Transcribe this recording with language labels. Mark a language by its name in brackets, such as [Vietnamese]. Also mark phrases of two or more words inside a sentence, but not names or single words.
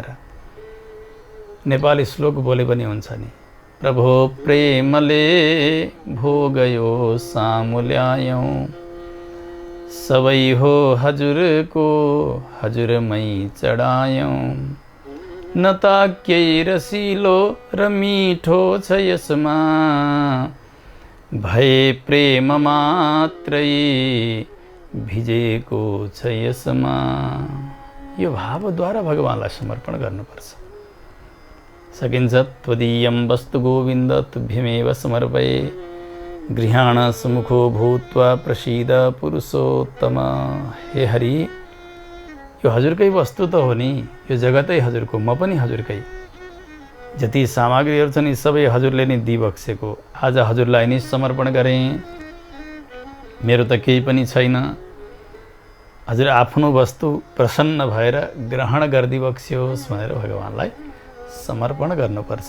[Nepali] नेपाली श्लोक बोले पनि हुन्छ नि, प्रभो प्रेमले भोगयो सामुल्यायौँ, सबै हो हजुरको हजुरमै चढायौँ, न ताक्यै रसिलो र मिठो छ यसमा, भए प्रेम मात्रै भिजेको छ यसमा। यो भावद्वारा भगवानलाई समर्पण गर्नुपर्छ। [Sanskrit] सकिन्छ त्वदीयं वस्तु गोविन्द तुभ्यमेव समर्पये, गृहाण सुमुखो भूत्वा प्रसीद पुरुषोत्तम। [Nepali] हे हरि, यो हजुरकै वस्तु त हो नि, यो जगतै हजुरको, म पनि हजुरकै। जति सामग्रीहरू छन् यी सबै हजुरले नै दिइबक्सेको। आज हजुरलाई नै समर्पण गरेँ। मेरो त केही पनि छैन। हजुर आफ्नो वस्तु प्रसन्न भएर ग्रहण गरिदिबक्स्योस् भनेर भगवानलाई समर्पण गर्नुपर्छ।